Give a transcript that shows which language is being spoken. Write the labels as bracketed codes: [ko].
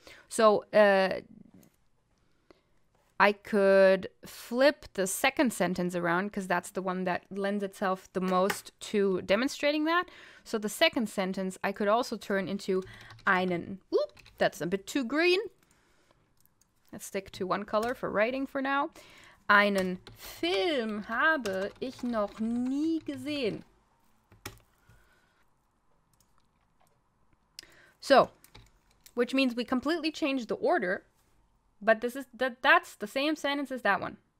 [en] So, I could flip the second sentence around because that's the one that lends itself the most to demonstrating that. So the second sentence I could also turn into einen. Oop, that's a bit too green. Let's stick to one color for writing for now. [de] Einen Film habe ich noch nie gesehen. [en] So, which means we completely changed the order. But that's the same sentence as that one.